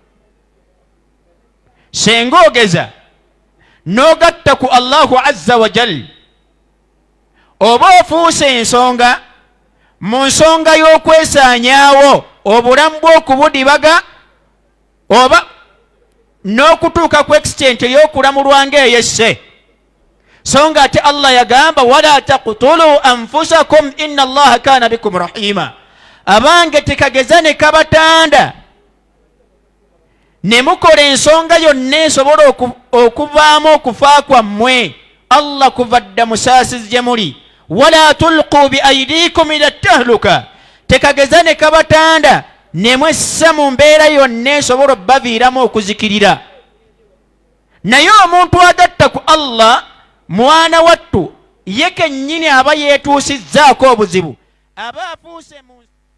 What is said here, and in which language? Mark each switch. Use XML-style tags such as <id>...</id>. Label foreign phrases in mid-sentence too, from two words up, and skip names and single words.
<lg>Senga ogeza n'ogatta ku</lg> <ar>الله عز وجل,</ar> <lg>oba ofuuse ensonga mu nsonga y'okwesaanyaawo, obulamu bw'okubudibaga, oba n'okutuuka ku extent ey'okulamulwa ng'eyesse. So nga ate Allah yagamba</lg> <ar>ولا تقتلوا أنفسكم إن الله كان بكم رحيما.</ar> <lg>Abange tekageza ne kabatanda ne mukola ensonga yonna esobola okuvaamu okufa kwammwe, Allah kuvadda musaasizi gye muli.</lg> <ar>ولا تلقوا بأيديكم إلى التهلكة,</ar> <lg>tekageza ne kabatanda ne mwessa mu mbeera yonna esobola obbaviiramu okuzikirira. Naye omuntu agatta ku Allah mwana wattu ye kennyini aba yeetuusizzaako obuzibu, aba afuuse mu</lg>